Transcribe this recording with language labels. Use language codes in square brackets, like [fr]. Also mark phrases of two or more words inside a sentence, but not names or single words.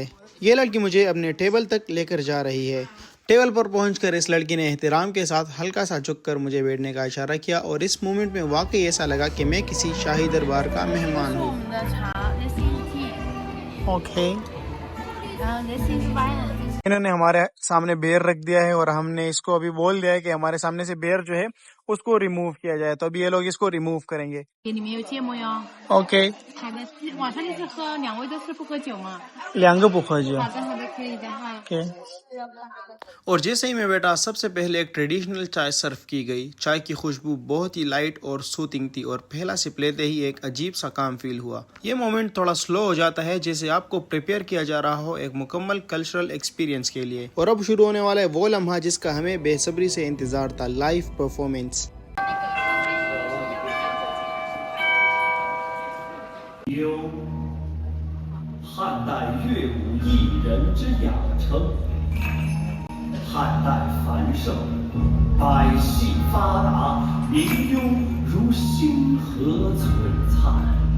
[ur] یہ لڑکی مجھے اپنے ٹیبل تک لے کر جا رہی ہے۔ ٹیبل پر پہنچ کر اس لڑکی نے احترام کے ساتھ ہلکا سا جھک کر مجھے بیٹھنے کا اشارہ کیا اور اس مومنٹ میں واقعی ایسا لگا کہ میں کسی شاہی دربار کا مہمان ہوں. اوکے، انہوں نے ہمارے سامنے بیئر رکھ دیا ہے اور ہم نے اس کو ابھی بول دیا ہے کہ ہمارے سامنے سے بیئر جو ہے اس کو ریموو کیا جائے. تو ابھی یہ لوگ اس کو ریموو کریں گے. ओके, [zh] 两个不喝酒。 [ur] ओके। اور جیسے ہی میں بیٹھا سب سے پہلے ایک ٹریڈیشنل چائے سرو کی گئی. چائے کی خوشبو بہت ہی لائٹ اور سوتھنگ تھی اور پہلا سپ لیتے ہی ایک عجیب سا [en] calm feel [ur] हुआ। یہ مومنٹ تھوڑا سلو ہو جاتا ہے، جیسے آپ کو پریپیئر کیا جا رہا ہو ایک مکمل [en] cultural experience [ur] کے لیے. اور اب شروع ہونے والا ہے وہ لمحہ جس کا ہمیں بے صبری سے انتظار تھا, [en] live performance. [zh] 汉代乐舞艺人之雅称。汉代繁盛，百戏发达，民庸如星河璀璨。